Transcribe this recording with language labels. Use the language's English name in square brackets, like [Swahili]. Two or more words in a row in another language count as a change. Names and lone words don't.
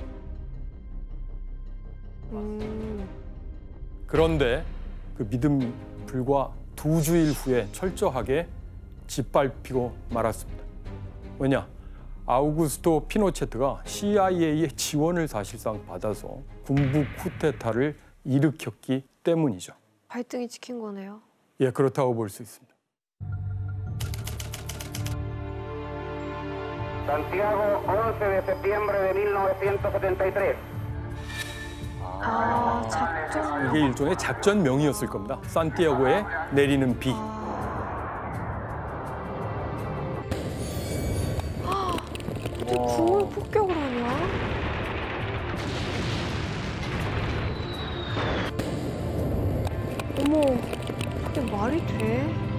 [Korean] 그런데 그 믿음 불과 2주일 후에 철저하게 짓밟히고 말았습니다. 왜냐? 아우구스토 피노체트가 CIA의 지원을 사실상 받아서 군부 쿠데타를 일으켰기 때문이죠. 발등이 찍힌 거네요. 예, 그렇다고 볼 수 있습니다. [Spanish] Santiago, 11 de septiembre de 1973. [Korean] 아, 작전. 이게 일종의 작전명이었을 겁니다. 산티아고에 내리는 비. 어떻게 궁을 폭격을 하냐? 어머, 그게 말이 돼?